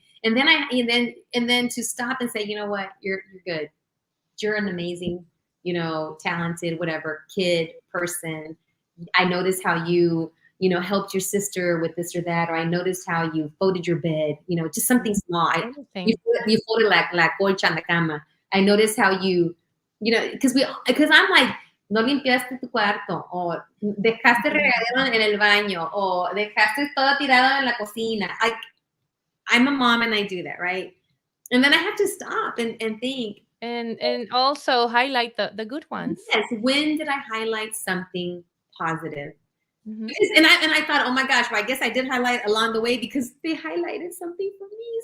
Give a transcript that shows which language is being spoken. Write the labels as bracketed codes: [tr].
[en] And then to stop and say, you know what, you're good. You're an amazing, talented, whatever, kid, person. I noticed how helped your sister with this or that, or I noticed how you folded your bed, just something small. You, Anything. you folded like [es] la colcha en la cama. [en] I noticed how because I'm like, [es] no limpiaste tu cuarto, o dejaste regadero en el baño, o dejaste todo tirado en la cocina. [en] I'm a mom and I do that, right? And then I have to stop and think, And also highlight the good ones. yes, when did I highlight something positive? Mhm. And I thought, oh my gosh, well, I guess I did highlight along the way because they highlighted something for me.